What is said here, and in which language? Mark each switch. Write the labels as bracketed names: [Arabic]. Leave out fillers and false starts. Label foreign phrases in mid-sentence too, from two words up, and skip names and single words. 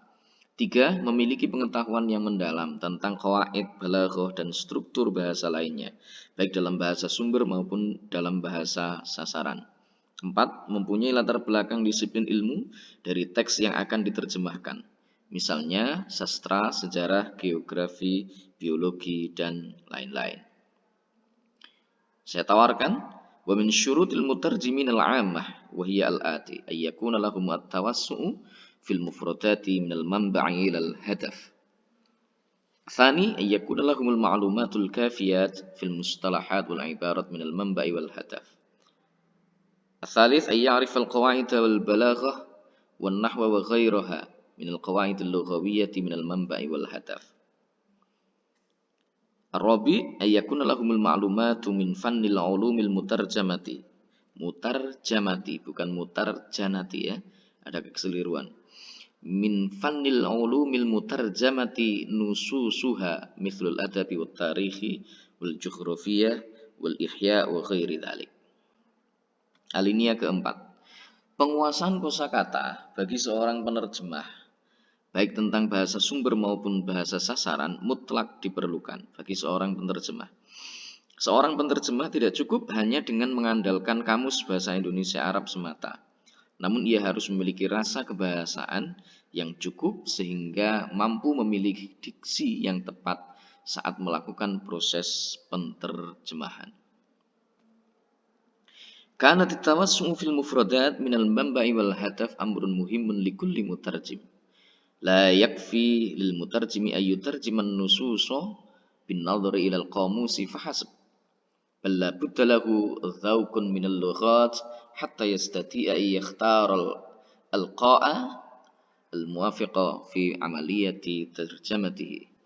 [Indonesian] Tiga, memiliki pengetahuan yang mendalam tentang qawaid, balaghah, dan struktur bahasa lainnya, baik dalam bahasa sumber maupun dalam bahasa sasaran. Empat, mempunyai latar belakang disiplin ilmu dari teks yang akan diterjemahkan. Misalnya sastra, sejarah, geografi, biologi, dan lain-lain. Saya tawarkan, [Arabic] ومن شروط المترجمين العامة وهي الآتي أن يكون لهم التوسع في المفردات من المنبع إلى الهدف. ثاني أن يكون لهم المعلومات الكافية في المصطلحات والعبارات من المنبع والهدف. الثالث أن يعرف القواعد والبلاغة والنحو وغيرها من القواعد اللغوية من المنبع والهدف. الرابع أن يكون لهم المعلومات من فن العلوم المترجمة. [Indonesian] Mutarjamati bukan mutarjanati, ya. Ada kekeliruan. [Arabic] من فن العلوم المترجمة نصوصها مثل الأدب والتاريخ والجغرافية والأحياء وغير ذلك. [Indonesian] Alinea keempat. Penguasaan kosakata bagi seorang penerjemah baik tentang bahasa sumber maupun bahasa sasaran mutlak diperlukan bagi seorang penerjemah. Seorang penerjemah tidak cukup hanya dengan mengandalkan kamus bahasa Indonesia Arab semata. Namun ia harus memiliki rasa kebahasaan yang cukup sehingga mampu memilih diksi yang tepat saat melakukan proses penterjemahan. [Arabic] كانت التوسع في المفردات من المنبع والهدف أمر مهم لكل مترجم. لا يكفي للمترجم أن يترجم النصوص بالنظر إلى القاموس فحسب. بل لا بد له ذوق من اللغات حتى يستطيع أن يختار القاعة الموافقة في عملية ترجمته.